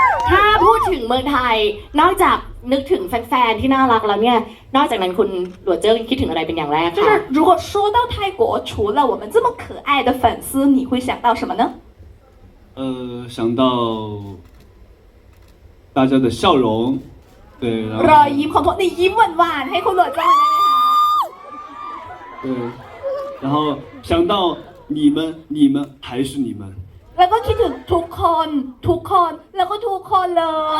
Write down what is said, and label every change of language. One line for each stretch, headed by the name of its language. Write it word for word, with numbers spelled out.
Thai: ถ้าพูดถึงเมืองไทยนอกจากนึกถึงแฟนๆที่น่ารักแล้วเนี่ยนอกจากนั้นคุณหลัวเจิ้งคิดถึงอะไรเป็นอย่างแรก
Chinese: คะ如果说到泰国除了我们这么可爱的粉丝你会想到什么呢？呃，想到。大家的笑容，对，然后
Thai: รอยยิ้มของพวกนี้ยิ้มหวานๆให้คุณหลัวเจิ้งได้ไหมคะ
Chinese: 对，然后想到你们，你们还是你们，
Thai: แล้วก็คิดถึงทุกคนทุกคนแล้วก็ทุกคนเลย